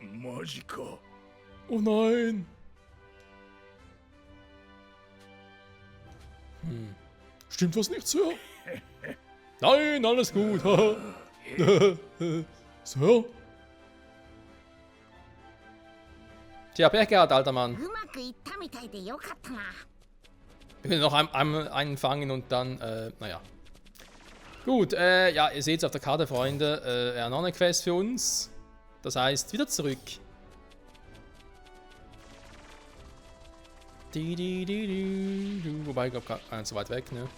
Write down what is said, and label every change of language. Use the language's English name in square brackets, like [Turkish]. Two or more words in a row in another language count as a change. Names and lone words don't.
[German] Oh nein. Stimmt was nicht, Sir? Nein, alles gut. Sir? Tja, Pech gehabt, alter Mann. [Japanese] うまくいったみたいでよかったな。 [German] Wir können noch einen fangen und dann, naja. Gut, ja, ihr seht es auf der Karte, Freunde. Er hat noch eine Quest für uns. Das heißt, wieder zurück. Wobei, ich glaube, gar nicht so weit weg, ne?